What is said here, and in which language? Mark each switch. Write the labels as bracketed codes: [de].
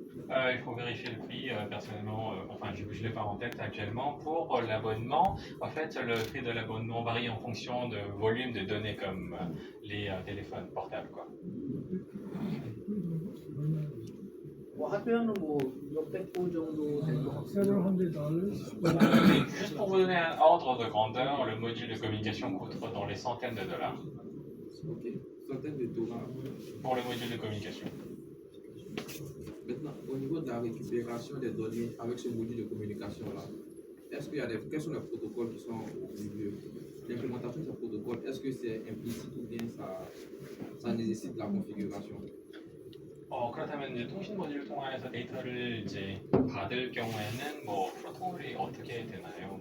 [fr] Il faut vérifier le prix, personnellement, enfin je ne l'ai pas en tête actuellement. Pour l'abonnement, en fait, le prix de l'abonnement varie en fonction de volume de données comme les téléphones portables, quoi. [ko] 뭐 하드웨어는 뭐 몇백 부 정도 될 것 같아요. [en] Several $100s. [fr] Juste pour vous donner un ordre de grandeur, le module de communication coûte dans les centaines de dollars. Ok, centaines de dollars. Pour le module de communication. Maintenant, au niveau de la récupération des données avec ce module de communication-là, est-ce qu'il y a quels sont les protocoles qui sont au milieu? L'implémentation de ce protocole, est-ce que c'est implicite ou bien ça nécessite la configuration? [ko] 그렇다면 이제 통신 모듈 통해서 데이터를 이제 받을 경우에는 뭐 프로토콜이 어떻게 되나요?